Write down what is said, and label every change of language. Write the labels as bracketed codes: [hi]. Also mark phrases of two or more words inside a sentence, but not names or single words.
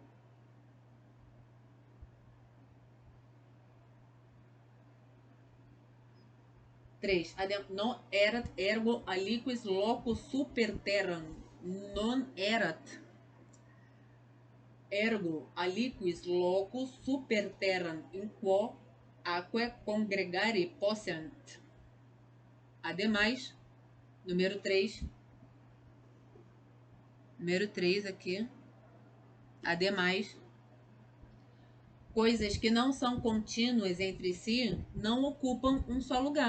[pt] 3. [la] Non erat ergo aliquis locus super terram. Non erat ergo aliquis locus super terram in quo aquae congregare possiant. [pt] Ademais, número 3. Número 3 aqui. Ademais, coisas que não são contínuas entre si não ocupam um só lugar.